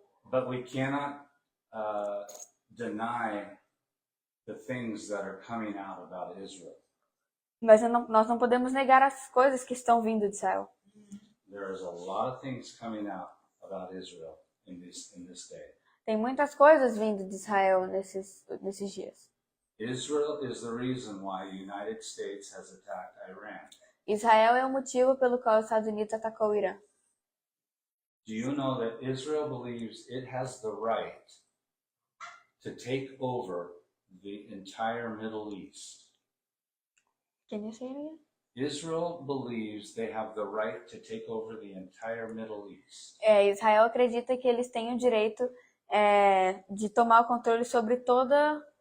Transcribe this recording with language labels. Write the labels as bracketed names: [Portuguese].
[English] But we cannot deny the things that are coming out about Israel. [Portuguese] Mas nós não podemos negar as coisas que estão vindo de Israel. [English] There is a lot of things coming out about Israel in this day. [Portuguese] Tem muitas coisas vindo de Israel nesses dias. [English] Israel is the reason why the United States has attacked Iran. [Portuguese] Israel é o motivo pelo qual os Estados Unidos atacou o Irã. [English] Do you know that Israel believes it has the right to take over the entire Middle East? Can you say it again? Israel believes they have the right to take over the entire Middle East. [Portuguese] Israel acredita que eles têm o direito de tomar o controle sobre toda